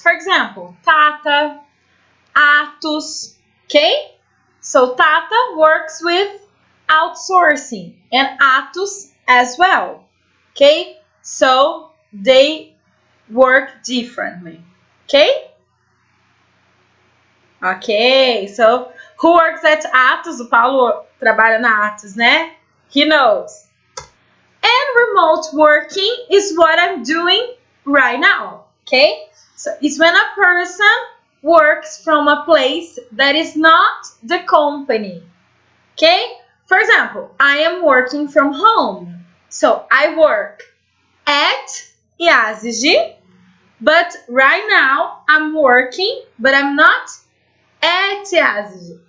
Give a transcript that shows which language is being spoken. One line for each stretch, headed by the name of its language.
English: For example, Tata, Atos, okay? So Tata works with outsourcing and Atos as well, okay? So they work differently, okay? Ok, so who works at Atos?
Portuguese: O Paulo trabalha na Atos, né?
English: He knows. And remote working is what I'm doing right now, okay? So it's when a person works from a place that is not the company, okay? For example, I am working from home. So I work at Yazigi, but right now I'm working, but I'm not at Yazigi.